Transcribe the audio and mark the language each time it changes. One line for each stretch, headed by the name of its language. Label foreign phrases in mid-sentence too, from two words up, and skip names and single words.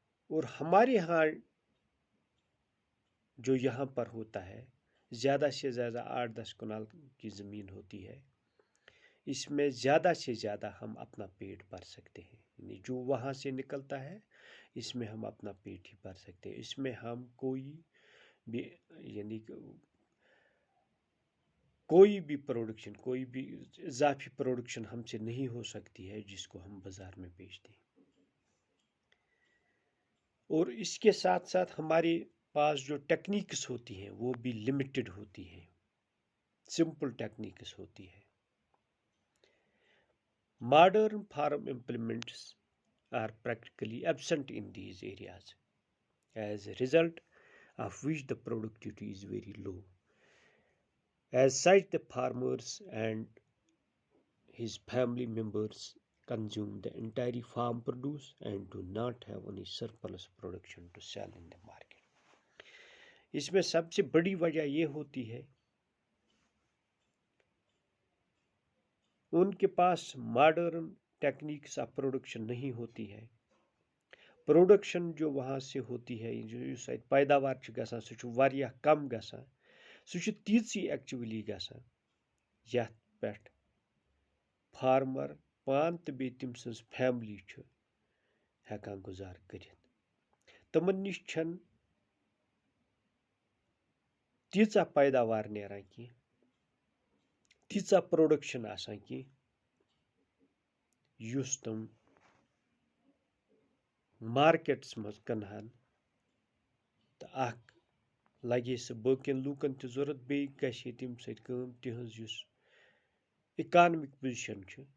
Urdu: اور ہمارے ہاں جو یہاں پر ہوتا ہے زیادہ سے زیادہ 8-10 کنال کی زمین ہوتی ہے، اس میں زیادہ سے زیادہ ہم اپنا پیٹ بھر سکتے ہیں، یعنی جو وہاں سے نکلتا ہے اس میں ہم اپنا پیٹ ہی بھر سکتے ہیں، اس میں ہم کوئی بھی یعنی کوئی بھی پروڈکشن، کوئی بھی اضافی پروڈکشن ہم سے نہیں ہو سکتی ہے جس کو ہم بازار میں بیچ دیں۔ اور اس کے ساتھ ساتھ ہمارے پاس جو ٹیکنیکس ہوتی ہیں وہ بھی لمیٹڈ ہوتی ہیں،
English: simple techniques
Urdu: ہوتی ہے۔
English: modern farm implements are practically absent in these areas, as a result of which the productivity is very low. As such, the farmers and his family members consume the entire farm produce and do not have any surplus production to sell in the market.
Urdu: اس میں سب سے بڑی وجہ یہ ہوتی ہے ان کے پاس
English: modern techniques of production
Urdu: نہیں ہوتی ہے۔ پروڈکشن جو وہاں سے ہوتی ہے،
Kashmiri: یُس اَتہِ پیداوار چھِ گژھان سُہ چھُ واریاہ کم گژھان، سُہ چھُ تیٖژٕے ایکچُؤلی گژھان یَتھ پٮ۪ٹھ فارمر پانہٕ تہٕ بیٚیہِ تٔمۍ سٕنٛز فیملی چھُ ہٮ۪کان گُزار کٔرِتھ۔ تِمن نِش چھَنہٕ تیٖژاہ پیداوار نیران کینٛہہ، تیٖژاہ پروڈکشن آسان کینٛہہ یُس تِم مارکیٹس منٛز کٕنہن تہٕ اکھ لگہِ سُہ باقین لوٗکن تہِ ضوٚرتھ، بیٚیہِ گژھِ ہے تَمہِ سۭتۍ کٲم، تِہنٛز یُس
English: economic position
Kashmiri: چھُ